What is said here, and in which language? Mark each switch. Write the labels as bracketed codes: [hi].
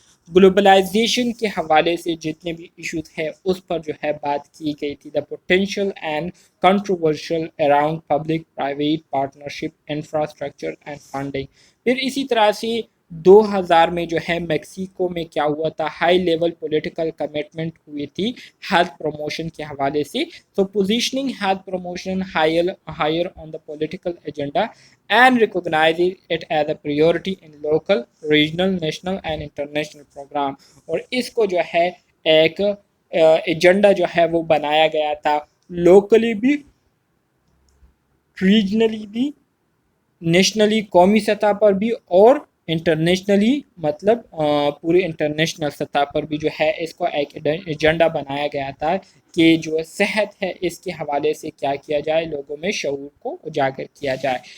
[ur] Globalisation کے حوالے سے جتنے بھی ایشوز ہیں اس پر جو ہے بات کی گئی تھی، [en] The potential and controversial around public private partnership infrastructure and funding. [ur] پھر اسی طرح سے 2000 میں جو ہے میکسیکو میں کیا ہوا تھا، ہائی لیول پولیٹیکل کمٹمنٹ ہوئی تھی ہیلتھ پروموشن کے حوالے سے. [en] تو positioning health promotion higher on the political agenda and recognising it as a priority in local regional national and international programme. [ur] اور اس کو جو ہے ایک ایجنڈا جو ہے وہ بنایا گیا تھا، لوکلی بھی، ریجنلی بھی، نیشنلی قومی سطح پر بھی، اور انٹرنیشنلی مطلب پورے انٹرنیشنل سطح پر بھی جو ہے اس کو ایک ایجنڈا بنایا گیا تھا کہ جو صحت ہے اس کے حوالے سے کیا کیا جائے، لوگوں میں شعور کو اجاگر کیا جائے.